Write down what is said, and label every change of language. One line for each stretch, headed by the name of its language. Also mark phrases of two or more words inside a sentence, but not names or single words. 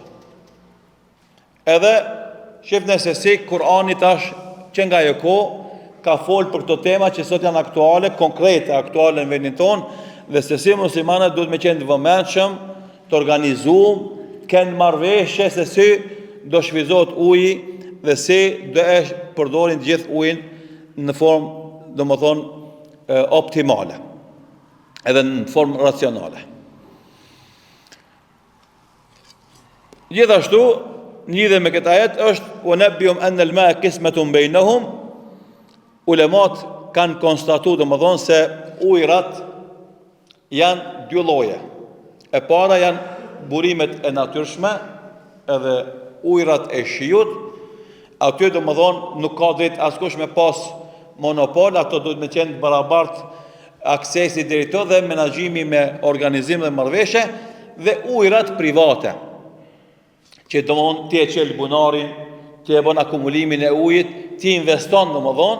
Albanian: Edhe shifni se si Kurani tash që nga ajo kohë ka folë për këto tema që sot janë aktuale, konkrete, aktuale në vendin tonë, dhe se si muslimanët duhet me qenë të vëmendshëm, të organizuar, kënë marrëveshje se si do shfryzohet uji dhe si do e përdorin gjithë ujin në formë, domethënë, optimale, edhe në formë racionale. Gjithashtu, lidhe me këtë ajet është
Arabic: "نبئهم أن الماء قسمة بينهم",
Albanian: ulemat kanë konstatuar domethënë se ujrat janë 2 lloje. E para janë burimet e natyrshme, edhe ujrat e shiut. Aty domethënë nuk ka drejt askush me pas monopol, ato duhet me qenë barabart aksesi deri to dhe menaxhimi me organizim dhe marrëveshje, dhe ujrat private, që domthon ti e çel bunarin, ti e bën akumulimin e ujit, ti investon domthon.